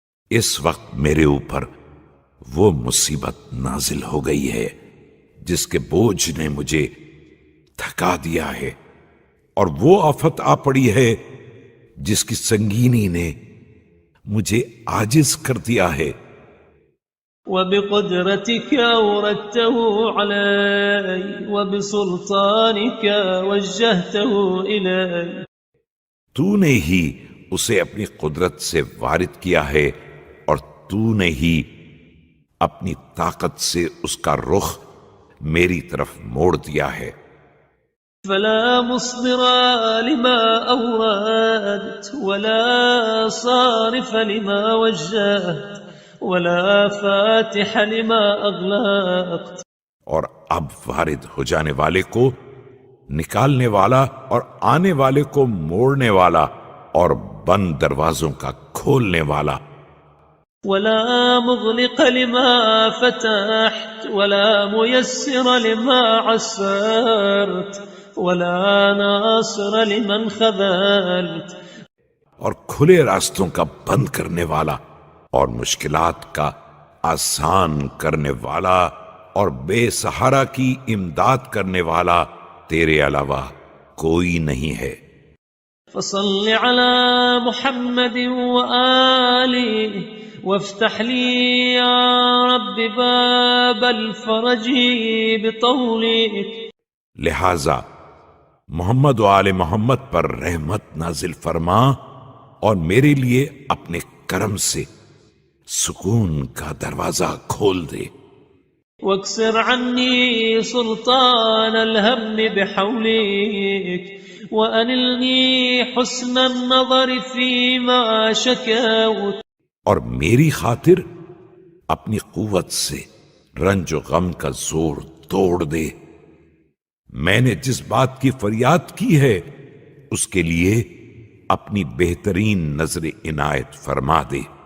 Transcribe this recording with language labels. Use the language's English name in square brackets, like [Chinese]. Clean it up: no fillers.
[Urdu] اس وقت میرے اوپر وہ مصیبت نازل ہو گئی ہے جس کے بوجھ نے مجھے تھکا دیا ہے، اور وہ آفت آ پڑی ہے جس کی سنگینی نے مجھے عاجز کر دیا ہے۔ [Arabic] وبقدرتك أوردته علي وبسلطانك وجهته إلي۔ [Urdu] تو نے ہی اسے اپنی قدرت سے وارد کیا ہے، اور تو نے ہی اپنی طاقت سے اس کا رخ میری طرف موڑ دیا ہے۔ [Arabic] فلا مصدر لما أوردت ولا صارف لما وجهت ولا فاتح لما أغلقت۔ [Urdu] اور اب وارد ہو جانے والے کو نکالنے والا، اور آنے والے کو موڑنے والا، اور بند دروازوں کا کھولنے والا۔ [Arabic] ولا مغلق لما فتحت ولا ميسر لما عسرت ولا ناصر لمن خذلت۔ [Urdu] اور کھلے راستوں کا بند کرنے والا، اور مشکلات کا آسان کرنے والا، اور بے سہارا کی امداد کرنے والا تیرے علاوہ کوئی نہیں ہے۔ [Arabic] فصل على محمد وآله وافتح لي يا رب باب الفرج بطولك۔ [Urdu] لہذا محمد و آل محمد پر رحمت نازل فرما، اور میرے لیے اپنے کرم سے سکون کا دروازہ کھول دے۔ [Arabic] واكسر عني سلطان الهم بحولك وأنلني حسن النظر فيما شكوت۔ [Urdu] اور میری خاطر اپنی قوت سے رنج و غم کا زور توڑ دے. میں نے جس بات کی فریاد کی ہے اس کے لیے اپنی بہترین نظر عنایت فرما دے.